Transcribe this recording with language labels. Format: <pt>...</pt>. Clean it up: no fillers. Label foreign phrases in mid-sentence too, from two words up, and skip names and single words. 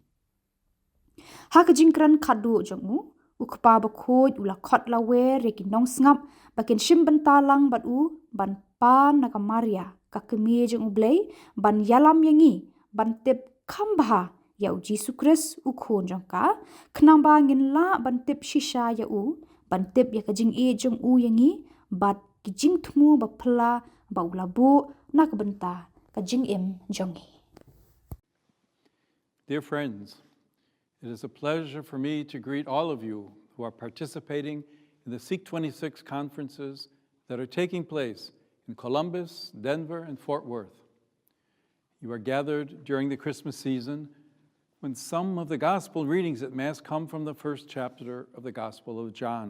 <kha>Ha ka jingkran khadu jongu ukpa ba khoj ula khot lawe reki nong sngap bakin shim bentalang bat u ban pan na kamaria ka kemi jeng u Blei ban yalam yangi ban tip khambha ya u Jisu Kris u khon jongka khnang ba ngin la ban tip shisha ya u ban tip ya ka jing e jong u yangi bat ki jing thmu ba phla ba ulabu na ka benta ka jing im jongi.</kha> <en>Dear friends, it is a pleasure for me to greet all of you who are participating in the Sikh 26 conferences that are taking place in Columbus, Denver, and Fort Worth. You are gathered during the Christmas season when some of the gospel readings at Mass come from the first chapter of the Gospel of John.</en>